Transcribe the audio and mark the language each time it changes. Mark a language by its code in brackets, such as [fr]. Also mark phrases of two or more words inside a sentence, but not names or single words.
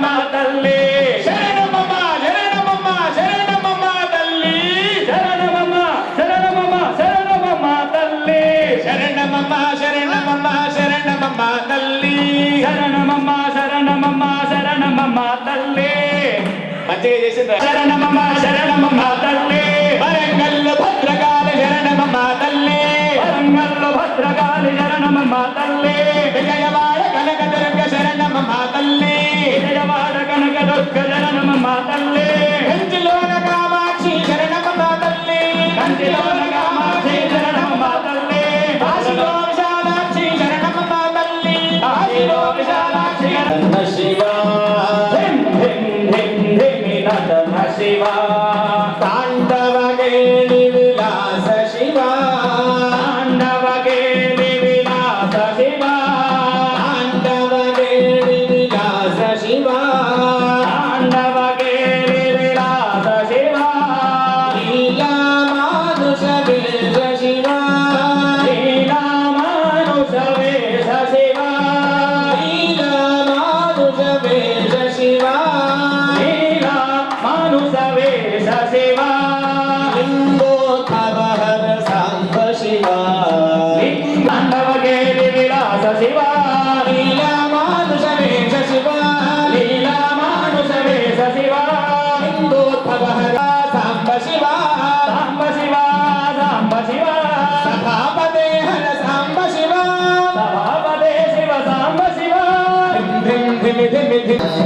[te] తల్లి శరణమమ్మ శరణమమ్మ శరణమమ్మ తల్లి శరణమమ్మ శరణమమ్మ శరణమమ్మ తల్లి శరణమమ్మ శరణమమ్మ శరణమమ్మ తల్లి శరణమమ్మ శరణమమ్మ శరణమమ్మ తల్లి మంచిగా చేసింది శరణమమ్మ శరణమమ్మ తల్లి వరంగల్లు భద్రకాళి శరణమమ్మ తల్లి వరంగల్లు భద్రకాళి శరణమమ్మ తల్లి విజయవాడ కనకదుర్గ శరణమమ్మ తల్లి విజయవాడ కనకదుర్గ శరణమమ్మ తల్లి కంచిలోన కామాక్షి శరణమమ్మ తల్లి కంచిలోన కామాక్షి శరణమమ్మ తల్లి కాశీలో విశాలాక్షి శరణమమ్మ తల్లి కాశీలో విశాలాక్షి శివ [sa] नटन शिवा तांडव गेली विलास शिवा तांडव गेली विलास शिवा तांडव गेली विलास शिवा तांडव गेली विलास शिवा लीला मानुष वेश शिवा लीला मानुष वेश शिवा लीला मानुष वेश शिवा मानुषवेश शिवा लिंगोत्थवहर सांब शिवा तांडव गेली विलास शिवा लीला मानुषवेश शिवा लीला मानुषवेश शिवा लिंगोत्थवहर सांब शिवा सांब शिवा सांब शिवा सभापते हर सांब शिवा सभापते शिव सांब शिवा धिम धिम धिम धिम